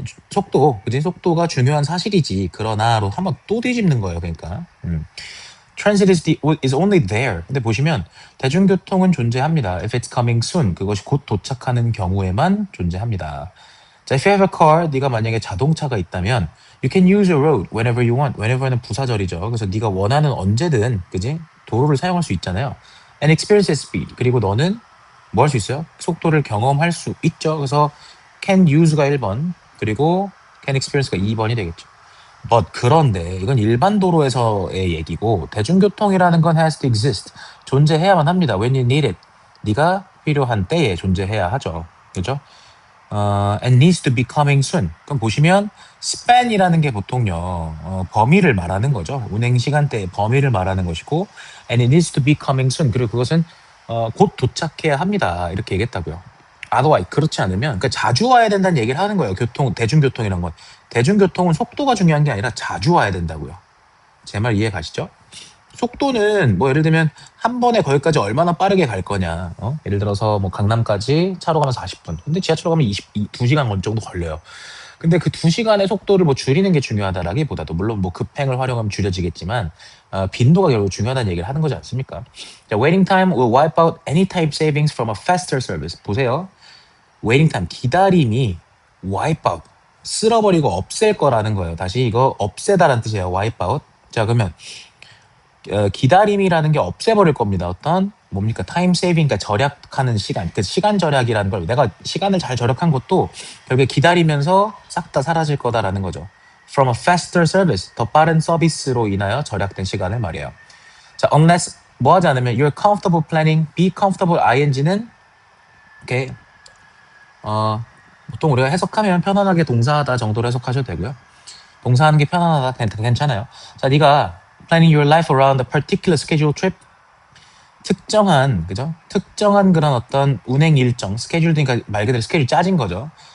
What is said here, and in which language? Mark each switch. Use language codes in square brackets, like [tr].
[ko] 속도, 그지? 속도가 중요한 사실이지. 그러나로 한번 또 뒤집는 거예요. 그러니까. [en] Transit is only there. [ko] 근데 보시면 대중교통은 존재합니다. [en] If it's coming soon. [ko] 그것이 곧 도착하는 경우에만 존재합니다. [en] 자, if you have a car, [ko] 네가 만약에 자동차가 있다면 [en] you can use a road whenever you want. [ko] whenever는 부사절이죠. 그래서 네가 원하는 언제든, 그지? 도로를 사용할 수 있잖아요. [en] And experience speed. [ko] 그리고 너는 뭐 할 수 있어요? 속도를 경험할 수 있죠. 그래서 can use가 1번, 그리고 can experience가 2번이 되겠죠. But 그런데 이건 일반 도로에서의 얘기고 대중교통이라는 건 [en] has to exist. [ko] 존재해야만 합니다. [en] When you need it. [ko] 네가 필요한 때에 존재해야 하죠. 그죠? [en] and needs to be coming soon. [ko] 그럼 보시면 span이라는 게 보통요 범위를 말하는 거죠. 운행 시간대의 범위를 말하는 것이고 [en] and it needs to be coming soon. [ko] 그리고 그것은 곧 도착해야 합니다. 이렇게 얘기했다고요. otherwise 그렇지 않으면 그러니까 자주 와야 된다는 얘기를 하는 거예요. 대중교통이란 건. 대중교통은 속도가 중요한 게 아니라 자주 와야 된다고요. 제 말 이해 가시죠? 속도는 뭐 예를 들면 한 번에 거기까지 얼마나 빠르게 갈 거냐. 예를 들어서 뭐 강남까지 차로 가면 40분. 근데 지하철로 가면 2시간 정도 걸려요. 근데 그 2시간의 속도를 뭐 줄이는 게 중요하다라기보다도 물론 뭐 급행을 활용하면 줄여지겠지만 빈도가 결국 중요하다는 얘기를 하는 거지 않습니까? [en] 자, waiting time will wipe out any type savings from a faster service. [ko] 보세요. waiting time, 기다림이 wipe out, 쓸어버리고 없앨 거라는 거예요. 다시 이거 없애다라는 뜻이에요. wipe out. 자, 그러면 기다림이라는 게 없애버릴 겁니다. 어떤 뭡니까? 타임 세이빙, 그러니까 절약하는 시간, 그 시간 절약이라는 걸 내가 시간을 잘 절약한 것도 결국에 기다리면서 싹 다 사라질 거다라는 거죠. [en] From a faster service, [ko] 더 빠른 서비스로 인하여 절약된 시간을 말이에요. [en] 자, unless [ko] 뭐 하지 않으면 [en] you're comfortable planning, be comfortable ing는 이렇게 [ko] 보통 우리가 해석하면 편안하게 동사하다 정도로 해석하셔도 되고요. 동사하는 게 편안하다 괜찮아요. [en] 자, 네가 planning your life around a particular schedule trip. [ko] 특정한 그죠? 특정한 그런 어떤 운행 일정 스케줄이니까 말 그대로 스케줄 짜진 거죠.